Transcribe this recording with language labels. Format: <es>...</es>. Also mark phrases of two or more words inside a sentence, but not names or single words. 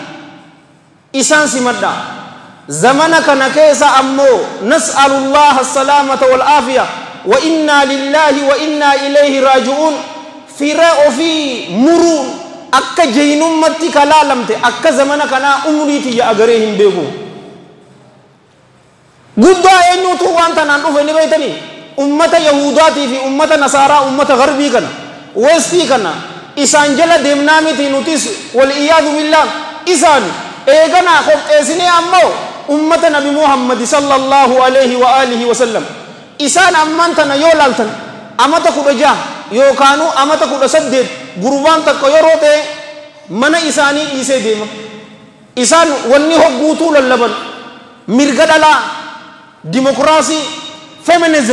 <om>isaan simadha zamana kana keessa ammoo</om> <ar>نسأل الله السلامة والعافية وإنا لله وإنا إليه راجعون</ar> <om>fira ofii muruu akka jeynummatti kalaalamte akka zamana kana umriiti ya agaree hin beeku guddaa eenyutu waan tanaan dhufe ni beeytanii ummata yahudaatii fi ummata nasaaraa ummata garbii kana westii kana isaan jala deemnaa miti nutis</om> <ar>والعياذ بالله</ar> <om>isaan eeganaa qopheessinee ammoo ummata nabi muhammad</om> <ar>صلى الله عليه وعلى آله وسلم</ar> <om>isaan amman tana yoo laaltan amata 16 yookaanu amata 18 gurbaan takka yeroo ta'e mana isaanii dhiisee deema isaan wanni hogguutuu lallaban mirga dhalaa dimokiraasii feminism</om>